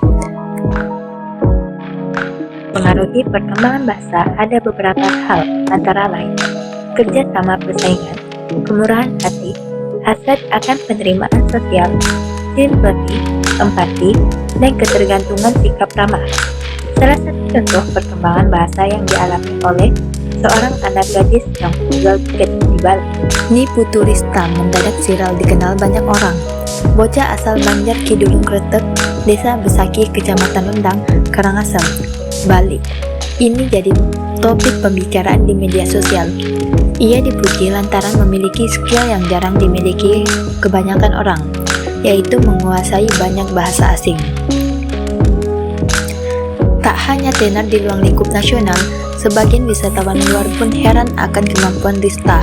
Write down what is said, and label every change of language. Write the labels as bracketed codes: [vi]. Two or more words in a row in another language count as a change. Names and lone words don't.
[id] Mengaruhi perkembangan bahasa ada beberapa hal, antara lain kerja sama persaingan, kemurahan hati, hasrat akan penerimaan sosial, simpati, empati, dan ketergantungan sikap ramah. Salah satu contoh perkembangan bahasa yang dialami oleh seorang anak gadis yang menjual tiket di Bali. Niputu Rista mendadak viral dikenal banyak orang. Bocah asal Banjar Kidulung Kretek, Desa Besaki, Kecamatan Lendang, Karangasem, Bali. Ini jadi topik pembicaraan di media sosial. Ia dipuji lantaran memiliki skill yang jarang dimiliki kebanyakan orang, yaitu menguasai banyak bahasa asing. Tak hanya tenar di ruang lingkup nasional, sebagian wisatawan luar pun heran akan kemampuan Rista.